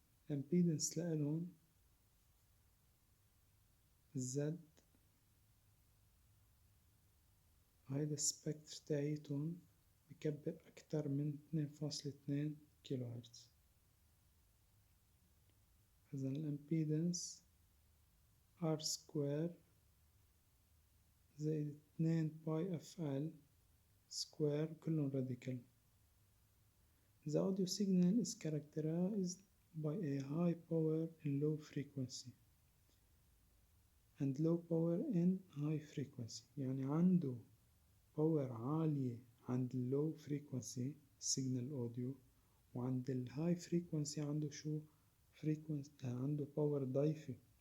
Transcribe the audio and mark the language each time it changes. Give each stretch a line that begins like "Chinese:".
Arabic: الامبيدنس لإلهم Z، وهيدا السبكتر تاعيتهم بكبر أكتر من 2.2 كيلو هرتز. إذا الامبيدنس R سكوير زائد 2 باي اف ال سكوير كلهم راديكال.
English: The audio signal is characterized by a high power in low frequency and low power in high frequency.
Arabic: يعني عنده باور عالية عند اللو فريكونسي signal audio، وعند الهاي فريكونسي عنده شو frequency، عنده باور ضعيفة.